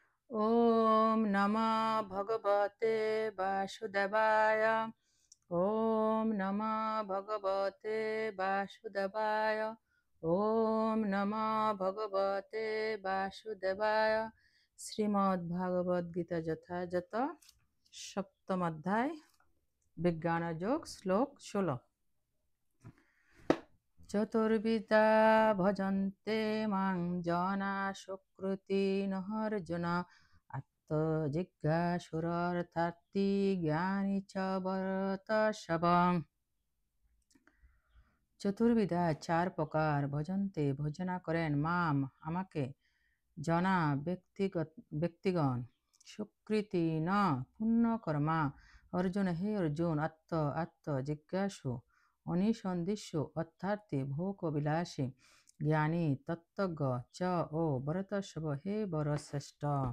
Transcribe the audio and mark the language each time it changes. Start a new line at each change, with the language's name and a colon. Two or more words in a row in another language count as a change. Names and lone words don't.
Sanskrit: ॐ नमः भगवते वासुदेवाय। ॐ नमः भगवते वासुदेवाय। ॐ नमः भगवते वासुदेवाय।
Bangla: শ্রীমদ্ভাগবত গীতা যথাযথ সপ্তম অধ্যায় বিজ্ঞান যোগ শ্লোক 16।
Sanskrit: চতুর্বিধা ভজন্তে মাং জনা সুকৃতিনঃ অর্জুন আত্মজিজ্ঞাসুরর্থার্থী জ্ঞানী চ ভরতর্ষভ।
Bangla: চতুর্বিধা চার প্রকার ভজন্তে ভজনা করেন মাম আমাকে জনা ব্যক্তিগণ সুকৃতি ন পুণ্য কর্মা অর্জুন হে অর্জুন আত্ম জিজ্ঞাসু অনিসন্দিষ্যু অর্থার্থী ভোগবিলাসী জ্ঞানী তত্ত্বজ্ঞ চ ও ভরতর্ষভ হে বরশ্রেষ্ঠ।